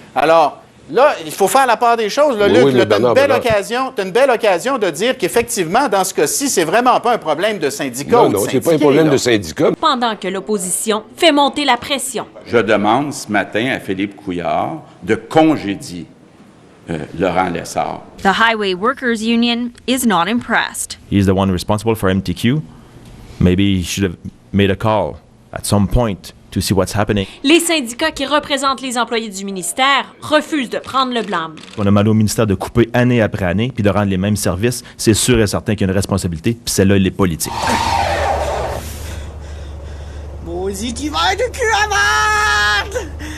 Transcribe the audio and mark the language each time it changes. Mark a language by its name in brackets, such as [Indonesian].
[French] Alors, là, il faut faire la part des choses. Là, Luc, tu as une belle occasion de dire qu'effectivement, dans ce cas-ci, c'est vraiment pas un problème de syndicats. Non, c'est pas un problème de syndicats. Pendant que l'opposition fait monter la pression. Je demande ce matin à Philippe Couillard de congédier Laurent Lessard. [English] The Highway Workers Union is not impressed. He's the one responsible for MTQ. Maybe he should have made a call at some point to see what's happening. [French] Les syndicats qui représentent les employés du ministère refusent de prendre le blâme. On a demandé au ministère de couper année après année puis de rendre les mêmes services. C'est sûr et certain qu'il y a une responsabilité, puis celle-là, elle est politique. Maudit hiver de cul à marde!